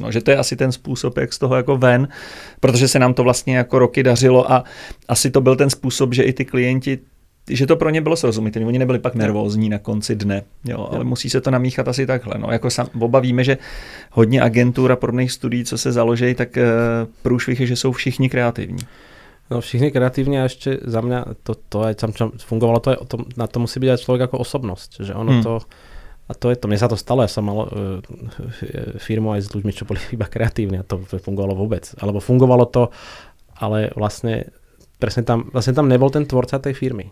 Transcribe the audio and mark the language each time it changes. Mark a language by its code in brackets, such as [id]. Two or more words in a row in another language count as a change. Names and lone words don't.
[cs] No, že to je asi ten způsob, jak z toho jako ven, protože se nám to vlastně jako roky dařilo a asi to byl ten způsob, že i ty klienti, že to pro ně bylo srozumitelné. Oni nebyli pak nervózní na konci dne, ale musí se to namíchat asi takhle. No, jako oba víme, že hodně agentur a podobných studií, co se založí, tak průšvih je, že jsou všichni kreativní. [sk] No všichni kreatívne a ešte za mňa to aj tam fungovalo, na to musí byť aj človek ako osobnosť, že ono to, a to je to, mne sa to stalo, ja som mal firmu aj s ľuďmi, čo boli iba kreatívni a to fungovalo vôbec, alebo fungovalo to, ale vlastne presne tam nebol ten tvorca tej firmy.